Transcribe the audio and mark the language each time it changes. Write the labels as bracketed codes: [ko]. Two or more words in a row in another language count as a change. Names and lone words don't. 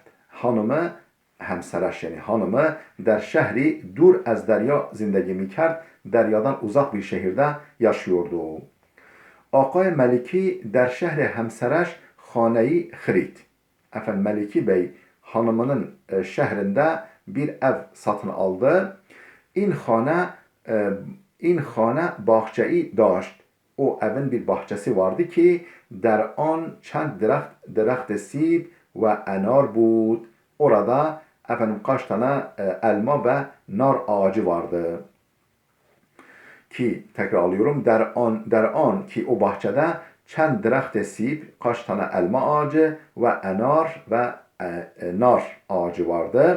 [fa] Hemseraş [tr] yani hanımı [fa] در شهری دور از دریا زندگی می کرد. [tr] Deryadan uzak bir şehirde yaşıyordu. Aqay Meliki [fa] در شهر همسرش خانه‌ای خرید. [tr] Meliki Bey hanımının şehrinde bir ev satın aldı. [fa] این خانه باغچه‌ای داشت. [tr] O evin bir bahçesi vardı ki [fa] در آن چند درخت سیب و انار بود. [tr] Orada kaç tane elma ve nar ağacı vardı. ki tekrarlıyorum [fa] در آن که [tr] o bahçede [fa] چند درخت سیب [tr] kaç tane elma ağacı ve enar ve nar ağacı vardı.